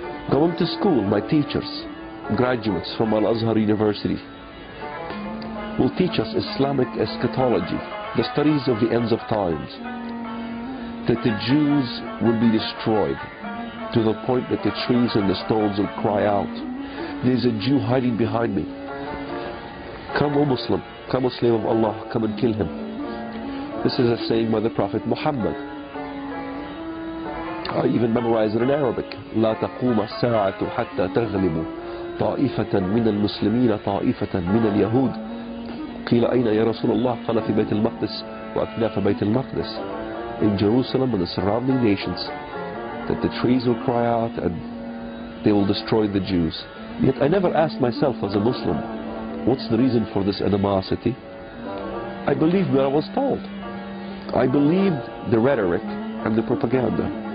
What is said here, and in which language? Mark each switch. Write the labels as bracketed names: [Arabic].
[English] Going to school, my teachers, graduates from Al-Azhar University, will teach us Islamic eschatology, the studies of the ends of times, that the Jews will be destroyed to the point that the trees and the stones will cry out, there's a Jew hiding behind me. Come, O Muslim, come, O slave of Allah, come and kill him. This is a saying by the Prophet Muhammad. I even memorized it in Arabic. [Arabic] لا تقوم الساعة حتى تغلب طائفة من المسلمين طائفة من اليهود. قيل أين يا رسول الله؟ قال في بيت المقدس وأكناف بيت المقدس. [English] In Jerusalem and the surrounding nations, that the trees will cry out and they will destroy the Jews. Yet I never asked myself as a Muslim, what's the reason for this animosity? I believed what I was told. I believed the rhetoric and the propaganda.